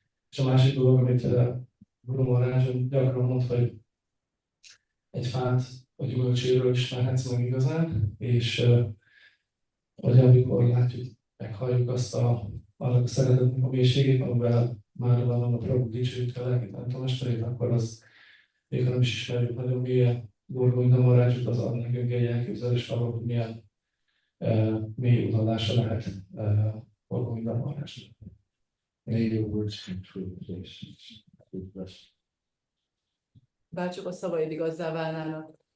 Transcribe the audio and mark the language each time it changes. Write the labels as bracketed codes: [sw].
[hu] És a másik dolog, amit Guru Maharaj gyakran mond, hogy egy fát a gyümölcséről ismerhetsz meg igazán, és hogy amikor látjuk, meghalljuk annak a szeretetnek a mélységét, amivel már van a Prabhu dicsőítve a lelki tanítómesterét, akkor az még ha nem is ismerjük nagyon mélyen Govinda Maharajot, az ad nekünk egy elképzelést arról, hogy milyen mély utalása lehet Govinda Maharaja. [en] May your words come true, please. We bless. [hu] Bárcsak a szavaid igazzá válnának.